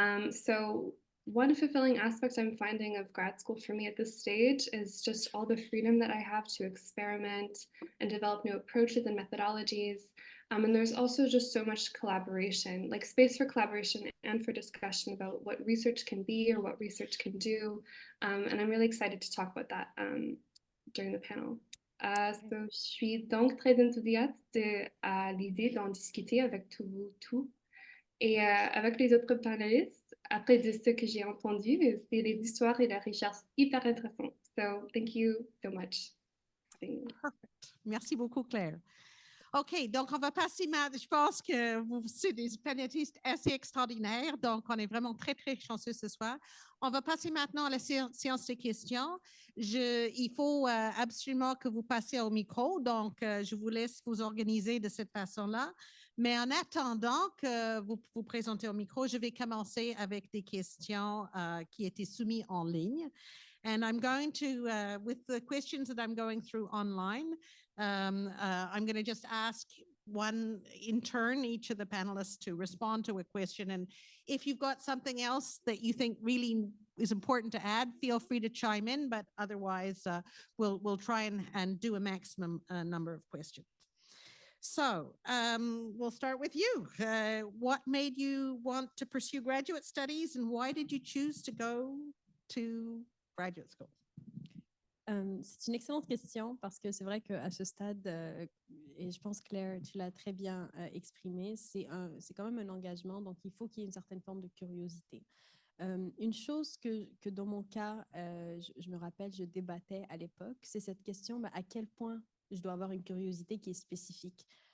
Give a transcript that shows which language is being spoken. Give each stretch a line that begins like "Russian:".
English: So one fulfilling aspect I'm finding of grad school for me at this stage is just all the freedom that I have to experiment and develop new approaches and methodologies. And there's also just so much collaboration, like space for collaboration and for discussion about what research can be or what research can do. And I'm really excited to talk about that during the panel.
French: So, je suis donc très enthousiaste à l'idée d'en discuter avec tous. Et avec les autres panélistes, après de ce que j'ai entendu, c'est les histoires et la recherche hyper intéressantes.
English: So, thank you so much.
French: Perfect. Merci beaucoup, Claire. OK, donc on va passer maintenant. Je pense que vous êtes des panélistes assez extraordinaires, donc on est vraiment très, très chanceux ce soir. On va passer maintenant à la séance de questions. Il faut absolument que vous passiez au micro, donc je vous laisse vous organiser de cette façon-là. Mais en attendant que vous vous présentez au micro, je vais commencer avec des questions qui étaient soumises en ligne.
English: And I'm going to, with the questions that I'm going through online, I'm going to just ask one in turn, each of the panelists to respond to a question. And if you've got something else that you think really is important to add, feel free to chime in, but otherwise we'll try and do a maximum number of questions. So we'll start with you. What made you want to pursue graduate studies and why did you choose to go to graduate school?
French: C'est une excellente question parce que c'est vrai qu'à ce stade, et je pense Claire, tu l'as très bien exprimé, c'est quand même un engagement, donc il faut qu'il y ait une certaine forme de curiosité. Une chose que dans mon cas, je me rappelle, je débattais à l'époque, c'est cette question, à quel point je dois avoir une curiosité qui est spécifique.